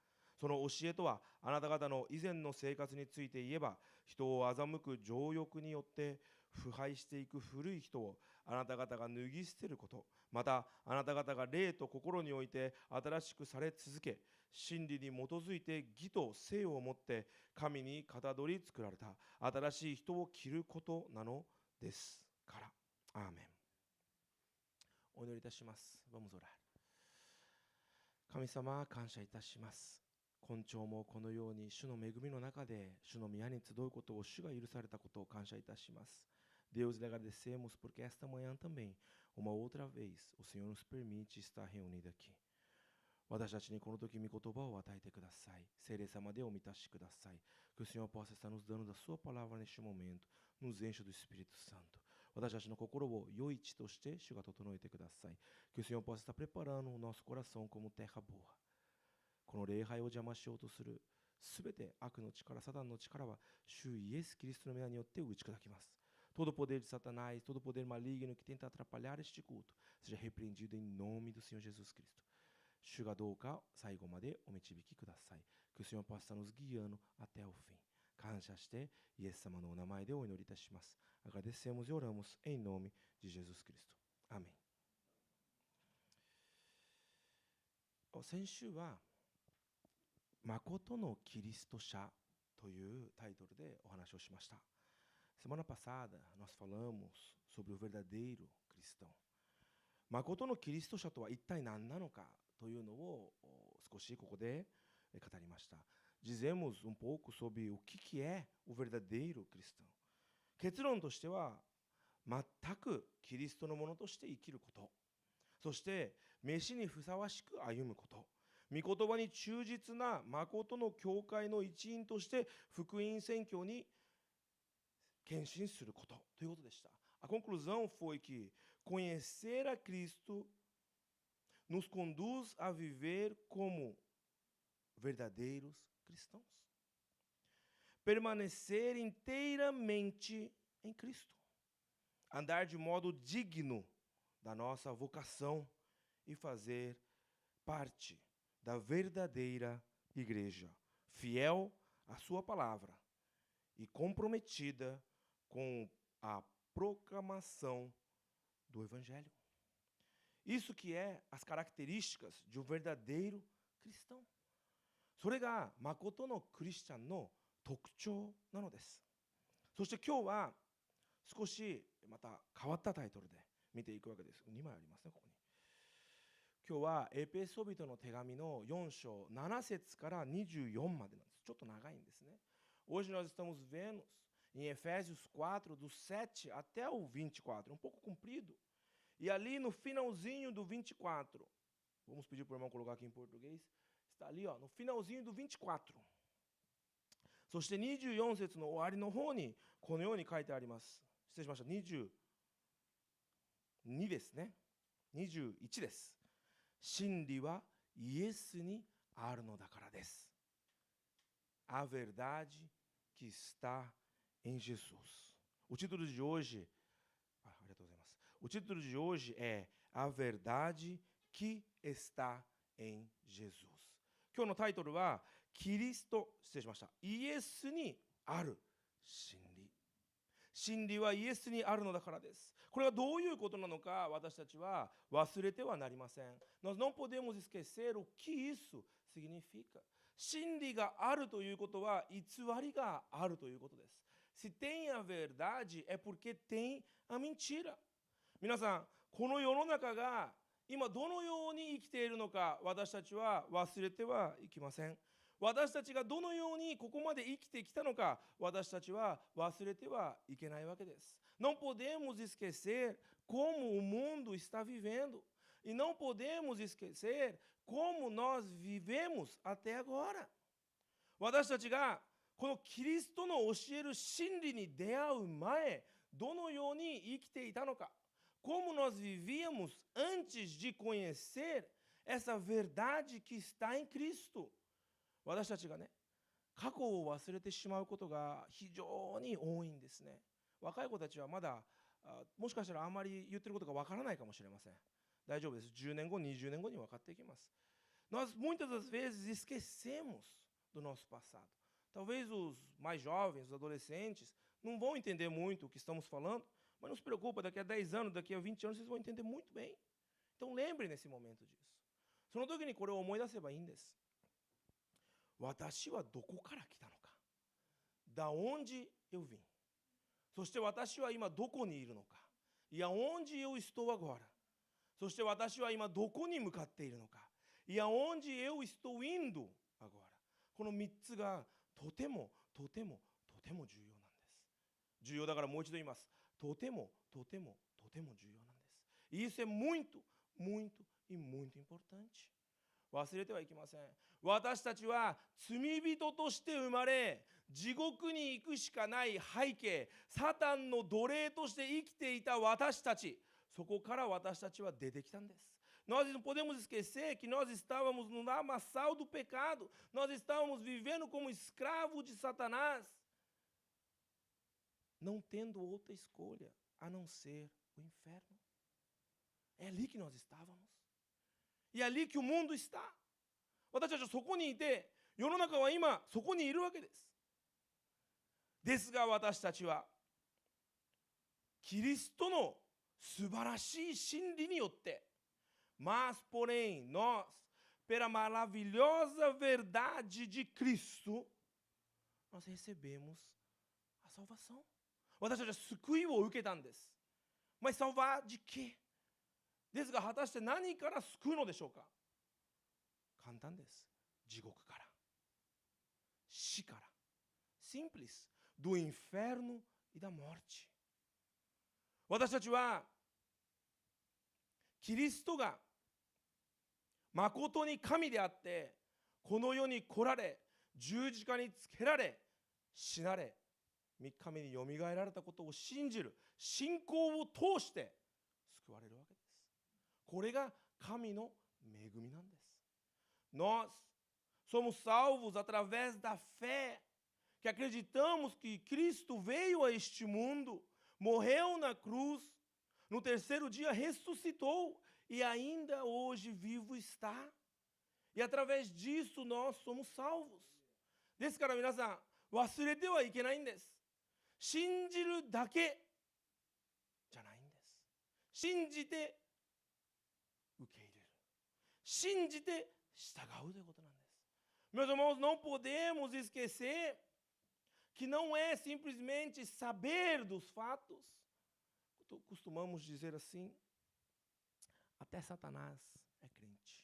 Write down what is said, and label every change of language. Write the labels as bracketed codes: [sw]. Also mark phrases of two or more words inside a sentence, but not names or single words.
[ja] その教えとは、あなた方の以前の生活について言えば、人を欺く情欲によって腐敗していく古い人をあなた方が脱ぎ捨てること、またあなた方が霊と心において新しくされ続け、真理に基づいて義と聖をもって神にかたどり作られた新しい人を着ることなのですから。アーメン。お祈りいたします。 [pt] Vamos orar。 [ja] 神様、感謝いたします。今朝もこのように主の恵みの中で主の宮に集うことを主が許されたことを感謝いたします。 [pt] Deus, lhe agradecemos porque esta manhã também, uma outra vez, o Senhor nos permite estar reunido aqui. [ja] 私たちにこの時御言葉を与えてください。聖霊様でお満たしください。 [pt] Que o Senhor possa estar nos dando da sua palavra neste momento, nos encha do Espírito Santo. [ja] 私たちの心を良い地として主が整えてください。 [pt] Que o Senhor possa estar preparando o nosso coração como terra boa. [ja] この礼拝を邪魔しようとするすべて悪の力、サタンの力は主イエス・キリストの皆によって打ち砕きます。 [pt] Todo poder de Satanás, todo poder maligno que tenta atrapalhar este culto, seja repreendido em nome do Senhor Jesus Cristo. [ja] 主がどうか最後までお導きください。 [pt] Que o Senhor possa nos guiando até o fim. [ja] 感謝してイエス様のお名前でお祈りいたします。 [pt] Agradecemos e oramos em nome de Jesus Cristo. Amém. [ja] 先週は誠のキリスト者というタイトルでお話をしました。 [pt] Semana passada nós falamos sobre o verdadeiro cristão. [ja] 誠のキリスト者とは一体何なのかというのを少しここで語りました。 [pt] Dizemos um pouco sobre o que é o verdadeiro cristão. [ja] 結論としては、全くキリストのものとして生きること、そして召しにふさわしく歩むこと、御言葉に忠実な誠の教会の一員として福音宣教に献身することということでした。 [pt] A conclusão foi que conhecer a Cristo nos conduz a viver como verdadeiros cristãos. Permanecer inteiramente em Cristo. Andar de modo digno da nossa vocação e fazer parte da verdadeira igreja, fiel à sua palavra e comprometida com a proclamação do Evangelho. Isso que é as características de um verdadeiro cristão. [ja] それが誠のクリスチャンの特徴なのです。そして今日は少しまた変わったタイトルで見ていくわけです。2枚ありますね、ここに。今日はエペソビトの手紙の4章7節から24までなんです。ちょっと長いんですね。 [pt] Hoje nós estamos vendo em Efésios 4, do 7 até o 24, um pouco comprido. E ali no finalzinho do 24, vamos pedir para o irmão colocar aqui em português, está ali no finalzinho do 24. [ja] そして24節の終わりの方にこのように書いてあります。失礼しました。22ですね。21です。真理はイエスにあるのだからです。 [pt] A verdade que está em Jesus. O título de hoje, o título de hoje é A verdade que está em Jesus. [ja] 今日のタイトルはキリスト、失礼しました。イエスにある真理。真理はイエスにあるのだからです。これはどういうことなのか私たちは忘れてはなりません。 [pt] Nós não podemos esquecer o que isso significa. [ja] 真理があるということは偽りがあるということです。 [pt] Se tem a verdade é porque tem a mentira. [ja] 皆さん、この世の中が今どのように生きているのか私たちは忘れてはいけません。私たちがどのようにここまで生きてきたのか私たちは忘れてはいけないわけです。 [pt] Não podemos esquecer como o mundo está vivendo e não podemos esquecer como nós vivemos até agora. [ja] 私たちがこのキリストの教える真理に出会う前どのように生きていたのか [pt] como nós vivíamos antes de conhecer essa verdade que está em Cristo. [ja] 私たちがね、過去を忘れてしまうことが非常に多いんですね。若い子たちはまだもしかしたらあんまり言ってることがわからないかもしれません。大丈夫です。10年後、20年後に分かっていきます。 [pt] Nós muitas das vezes esquecemos do nosso passado. Talvez os mais jovens, os adolescentes, não vão entender muito o que estamos falando, mas não se preocupa, daqui a 10 anos, daqui a 20 anos, vocês vão entender muito bem. Então lembrem nesse momento disso. [ja] その時にこれを思い出せばいいんです。私はどこから来たのか。 [pt] Da onde eu vim. [ja] そして私は今どこにいるのか。 [pt] E aonde eu estou agora. [ja] そして私は今どこに向かっているのか。 [pt] E aonde eu estou indo agora. [ja] この3つがとても重要なんです。重要だからもう一度言います。とても重要なんです。 [pt] E isso é muito importante. [ja] 忘れてはいけません。私たちは罪人として生まれ、地獄に行くしかない背景、サタンの奴隷として生きていた私たち、そこから私たちは出てきたんです。 [pt] Nós não podemos esquecer que nós estávamos no lamaçal do pecado, nós estávamos vivendo como escravo de Satanás, não tendo outra escolha a não ser o inferno. É ali que nós estávamos. E é ali que o mundo está. [ja] 私たちはそこにいて、世の中は今そこにいるわけです。ですが私たちはキリストの素晴らしい真理によって、 [pt] mas porém nós, pela maravilhosa verdade de Cristo, nós recebemos a salvação. [ja] 私たちは救いを受けたんです。 [pt] Mas salvar de quê? [ja] ですが果たして何から救うのでしょうか。簡単です。地獄から。死から。Simples. [pt] Do inferno e da morte. [ja] 私たちはキリストが誠に神であってこの世に来られ十字架につけられ死なれ3日目によみがえられたことを信じる信仰を通して救われるわけです。これが神の恵みなんです。 [pt] Nós somos salvos através da fé, que acreditamos que Cristo veio a este mundo, morreu na cruz, No terceiro dia ressuscitou e ainda hoje vivo está. E através disso nós somos salvos. [ja] ですから皆さん、忘れてはいけないんです。信じるだけじゃないんです。信じて受け入れる。信じて従うということなんです。 [pt] Meus irmãos, não podemos esquecer que não é simplesmente saber dos fatos. Costumamos dizer assim, até Satanás é crente.